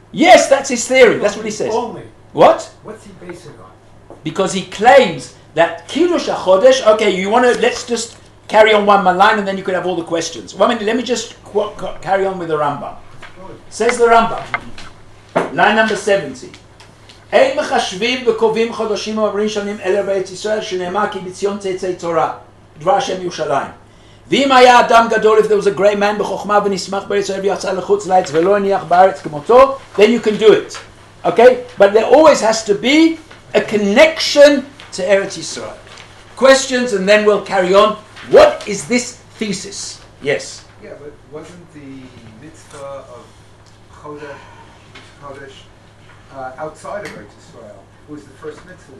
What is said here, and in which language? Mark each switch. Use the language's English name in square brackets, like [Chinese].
[English] Yes, that's his theory. That's what he says. Only. What? What's he based it on? Because he claims that Kiddush HaChodesh, okay, you want to, let's just carry on one line and then you can have all the questions. 1 minute, let me just carry on with the Rambam. Says the Rambam, line number 70. [Hebrew] אין מחשבים וקובעים חודשים ועברים שנים אלא בארץ ישראל שנאמר כי בציון תצא תורה דבר השם ירושלים. ואם היה אדם גדול, [English] if there was a great man [Hebrew] בחוכמה ונשמח בארץ ישראל ויצא לחוץ לארץ ולא הניח בארץ כמותו, [English] then you can do it. Okay? But there always has to be a connection to Eretz Yisrael. Questions and then we'll carry on. What is this thesis? Yes? Yeah, but wasn't the mitzvah of Chodesh outside of Eretz Yisrael? It was the first mitzvah.